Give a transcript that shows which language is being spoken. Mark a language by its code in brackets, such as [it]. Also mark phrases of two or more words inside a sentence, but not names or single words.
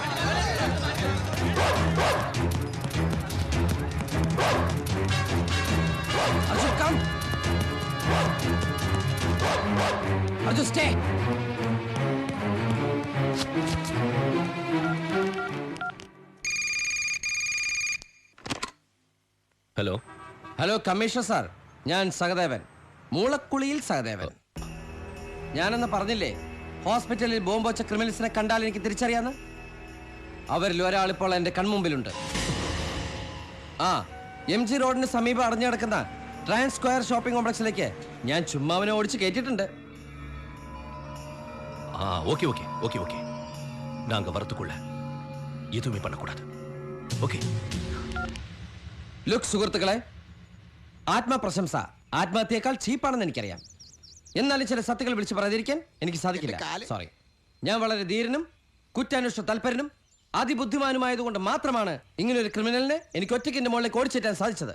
[en] Arjun, come! Arjun, stay! [ml] ഹലോ. ഹലോ കമ്മീഷണർ സാർ, ഞാൻ സഹദേവൻ, മൂളക്കുളിയിൽ സഹദേവൻ. ഞാനെന്ന് പറഞ്ഞില്ലേ ഹോസ്പിറ്റലിൽ ബോംബ് വച്ച ക്രിമിനൽസിനെ കണ്ടാൽ എനിക്ക് തിരിച്ചറിയാന്ന്? അവരിൽ ഒരാൾ ഇപ്പോൾ എന്റെ കൺമുമ്പിലുണ്ട്. MG റോഡിന് സമീപം അടഞ്ഞു കിടക്കുന്ന ട്രാൻസ് സ്ക്വയർ [en] shopping complex [ml] ഞാൻ ചുമ്മാവനെ ഓടിച്ച് കയറ്റിയിട്ടുണ്ട്. [en] okay okay okay okay [ta] நாங்க வரதுக்குள்ள எதுவுமே பண்ணக்கூடாது. ஓகே. [ml] ലുക്ക് സുഹൃത്തുക്കളെ, ആത്മപ്രശംസ ആത്മഹത്യയേക്കാൾ ചീപ്പാണെന്ന് എനിക്കറിയാം. എന്നാലും ചില സത്യങ്ങൾ വിളിച്ച് പറയാതിരിക്കാൻ എനിക്ക് സാധിക്കില്ല. സോറി. ഞാൻ വളരെ ധീരനും കുറ്റാന്വേഷണ തൽപരനും അതിബുദ്ധിമാനുമായതുകൊണ്ട് മാത്രമാണ് ഇങ്ങനൊരു ക്രിമിനലിനെ എനിക്ക് ഒറ്റയ്ക്ക് എന്റെ മുകളിലേക്ക് ഓടിച്ചേറ്റാൻ സാധിച്ചത്.